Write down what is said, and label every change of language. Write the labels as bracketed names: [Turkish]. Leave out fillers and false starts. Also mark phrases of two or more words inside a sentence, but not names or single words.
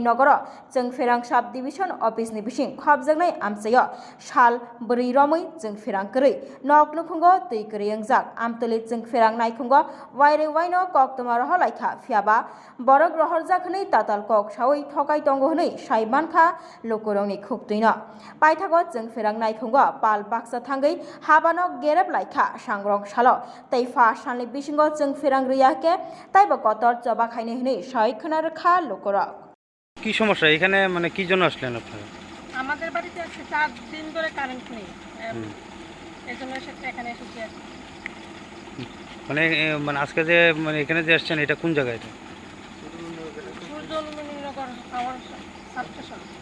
[Kok Borok] नगर जों फेरां साब डिविजन अफिसनि बिसिं खबजोंनाय आमसायो साल बोरै रमै जों फेरां गोरै नक नुखुंगो दै गोरै अंजाक आमतलि जों फेरां नायखुंगो वाइरे वाइनो कक तुमारह लाइखा फियाबा बरक रहरजाक हनै ताताल कक सावै थकाय तंगो हनै साइमानखा लुकुरंनि खुबतैनो पाइथागो जों फेरां नायखुंगो पाल बाक्सा थांगै हाबानो गेरेब लाइखा सांग्रं सालो तै फा साननि बिसिंगो जों फेरां रैयाके ताइबो कतर जबा खायनै हनै साइ खोना रखा लुकुरक [Bangla] কি সমস্যা এখানে মানে কি জন্য আসলেন আপনারা? আমাদের বাড়িতে আজকে 4 দিন ধরে কারেন্ট নেই, এজন্য এখানে এসেছি। মানে মানে আজকে যে মানে এখানে যে আসছেন এটা কোন জায়গা এটা? সূর্যমণিনগর পাওয়ার সাবস্টেশন।